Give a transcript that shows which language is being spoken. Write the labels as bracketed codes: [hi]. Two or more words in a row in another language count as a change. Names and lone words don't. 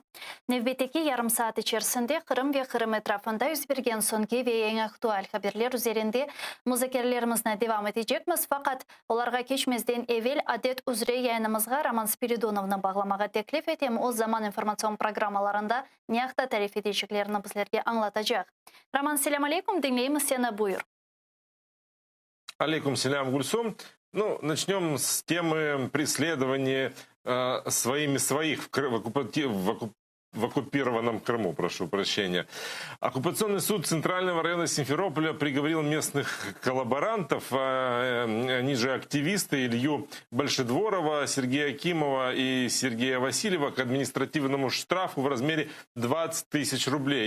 [crh] Növbeteki yarım saat içerisinde Kırım ve Kırım etrafında yüz bergen soňky ve en aktual haberler üzerinde müzakerelerimize devam edecekmiz. Fakat olarga keçmezden evvel adet üzere yayınımızga Roman Spiridonov'nu bağlamağa teklif etem. O zaman informasyon programmalarında niyakta tarif edeceklerini bizlerge anlatacak. Roman, [ar] السلام عليكم, [crh] dinleyimiz seni, buyur. [ar] عليكم السلام, [ru] Гульсум. Ну, начнем с темы преследования своими своих в оккупированном Крыму, прошу прощения. Оккупационный суд Центрального района Симферополя приговорил местных коллаборантов, они же активисты, Илью Большедворова, Сергея Акимова и Сергея Васильева, к административному штрафу в размере 20 тысяч рублей.